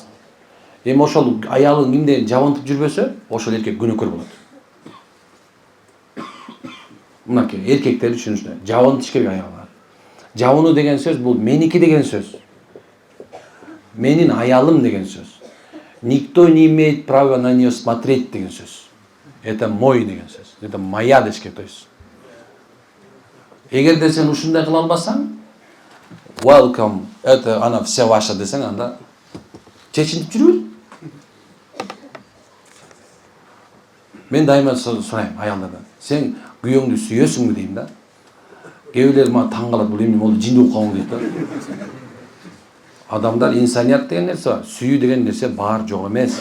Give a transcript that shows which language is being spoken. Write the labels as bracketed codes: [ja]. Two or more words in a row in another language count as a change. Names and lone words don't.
[ky] Эми ошол аялын кимде жабынтып жүрбөсө, ошол эркек күнөөкөр болот. Мынакей эркектер үчүн ушундай. Жабынтыш керек аялга. Жабынуу деген сөз бул меники деген сөз. Менин аялым деген сөз. [ru] Никто не имеет права на неё смотреть [ky] деген сөз. [ru] Это мой [ky] деген сөз. [ru] Это моя дешке, то есть. [ky] Эгерде сен ушундай кыла албасаң, welcome, [ru] это она вся ваша [ky] десең, анда чечинтип жүрүп. Мен дайыма сурайм аялдардан. Сен күйөөңдү сүйөсүңбү дейм да. Кээ бирлер мага таң калат, бул эмне болду, жинди укуң дейт да. Адамдар инсаният деген нерсе бар, сүйүү деген нерсе бар, жок эмес.